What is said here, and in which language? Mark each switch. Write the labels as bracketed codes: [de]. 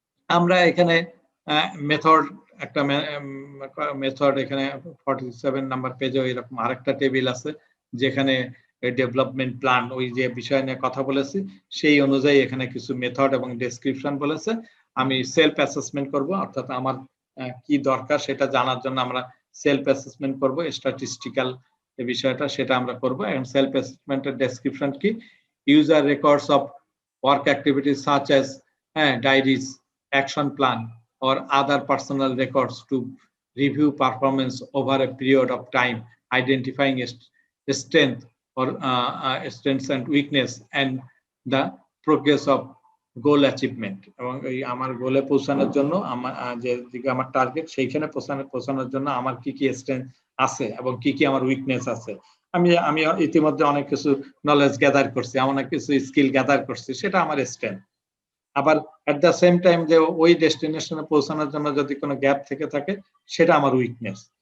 [bn] আমরা এখানে মেথড, একটা মেথড এখানে 47 নাম্বার পেজে এরকম আরেকটা টেবিল আছে, যেখানে ডেভেলপমেন্ট প্ল্যান ওই যে বিষয় নিয়ে কথা বলেছি সেই অনুযায়ী এখানে কিছু মেথড এবং ডেসক্রিপশন বলেছে। আমি সেলফ অ্যাসেসমেন্ট করব, অর্থাৎ আমার কি দরকার সেটা জানার জন্য আমরা সেলফ অ্যাসেসমেন্ট করব, স্ট্যাটিস্টিক্যাল যে বিষয়টা সেটা আমরা করব। এবং সেলফ অ্যাসেসমেন্টের ডেসক্রিপশন কি, [en] User records of work activities such as diaries, action plan or other personal records to review performance over a period of time, identifying strength or strengths and weakness and the progress of goal achievement। [bn] এবং এই আমার গোলে পৌঁছানোর জন্য আমার যে দিকে আমার টার্গেট সেইখানে পৌঁছানোর জন্য আমার কি কি স্ট্রেংথ আছে এবং কি কি আমার উইকনেস আছে। আমি ইতিমধ্যে অনেক কিছু নলেজ গ্যাদার করছি, অনেক কিছু স্কিল গ্যাদার করছি, সেটা আমার স্ট্রেংথ। আবার [en] at the same time [bn] যে ওই ডেস্টিনেশনে পৌঁছানোর জন্য যদি কোনো গ্যাপ থেকে থাকে সেটা আমার উইকনেস।